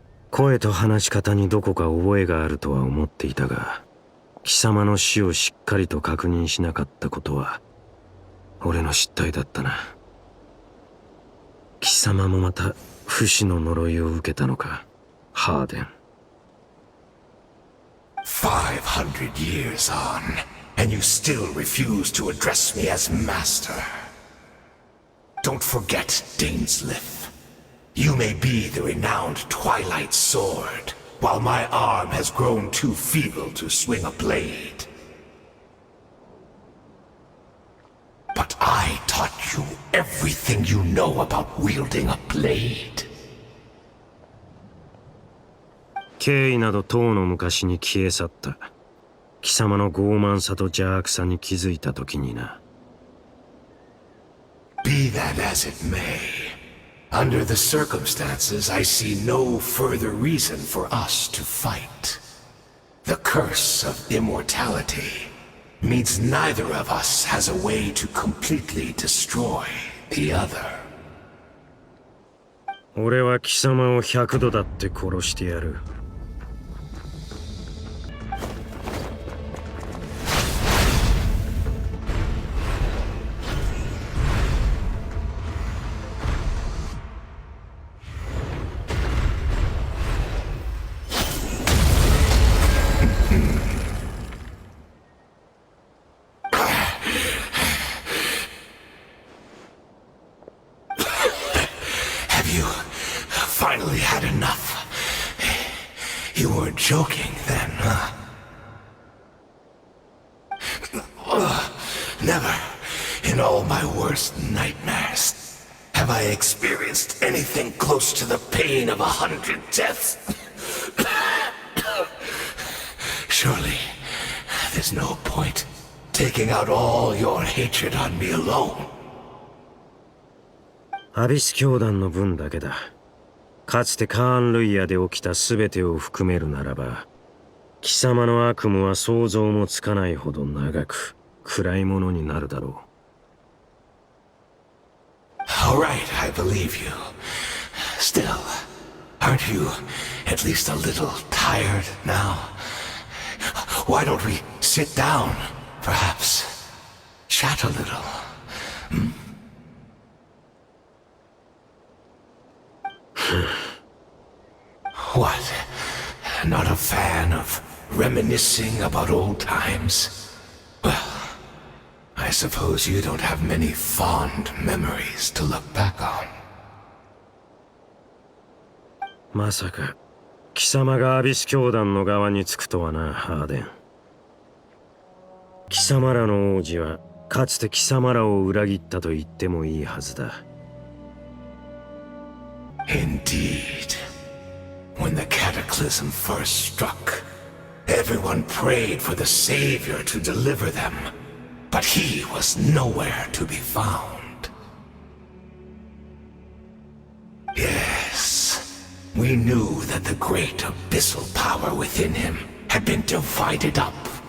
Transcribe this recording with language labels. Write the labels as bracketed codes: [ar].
[ja] 声と話し方にどこか覚えがあるとは思っていたが、貴様の死をしっかりと確認しなかったことは俺の失態だったな。貴様もまた不死の呪いを受けたのか、ハーデン。 [en] 500 years on, and you still refuse to address me as master. Don't forget, Dainsleif. You may be the renowned Twilight Sword, while my arm has grown too feeble to swing a blade. But I taught you everything you know about wielding a blade. [ja] 敬意などとうの昔に消え去った。貴様の傲慢さと邪悪さに気づいた時にな。 [en] Be that as it may, under the circumstances, I see no further reason for us to fight. The curse of immortality means neither of us has a way to completely destroy the other. [ja] 俺は貴様を100度だって殺してやる。 [en] Finally had enough. You were joking then, huh? Never, in all my worst nightmares, have I experienced anything close to the pain of 100 deaths. Surely, there's no point taking out all your hatred on me alone. [ja] アビス教団の分だけだ。かつてカーン・ルイヤで起きた全てを含めるならば、貴様の悪夢は想像もつかないほど長く暗いものになるだろう。 [en] All right, I believe you. Still, aren't you at least a little tired now? Why don't we sit down, perhaps? Chat a little. What? Not a fan of reminiscing about old times? Well, I suppose you don't have many fond memories to look back on. [ja] まさか貴様がアビス教団の側につくとはな、ハーデン。貴様らの王子はかつて貴様らを裏切ったと言ってもいいはずだ。 [en] Indeed. When the cataclysm first struck, everyone prayed for the Savior to deliver them, but he was nowhere to be found. Yes, we knew that the great abyssal power within him had been divided up.